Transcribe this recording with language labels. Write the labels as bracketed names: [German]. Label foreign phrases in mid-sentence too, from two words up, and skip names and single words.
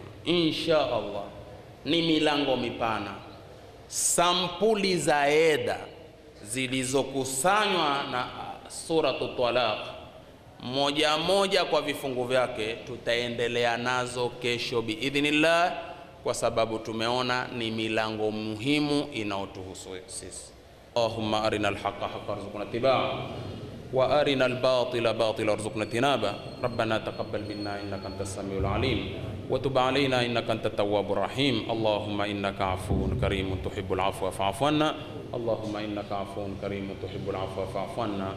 [Arabic] إن شاء الله [Swahili] ni milango mipana, sampuli za eda zilizokusanywa na Suratu Talaq moja moja kwa vifungu vyake, tutaendelea nazo kesho biidhnillah, kwa sababu tumeona ni milango muhimu inayotuhusu sisi. [Arabic] اللهم أرنا الحق حقا وارزقنا اتباعه وأرنا الباطل باطلا وارزقنا اجتنابه. ربنا تقبل منا إنك أنت السميع العليم وتب علينا إنك أنت التواب الرحيم. اللهم إنك عفو كريم تحب العفو فاعف عنا. اللهم إنك عفو كريم تحب العفو فاعف عنا.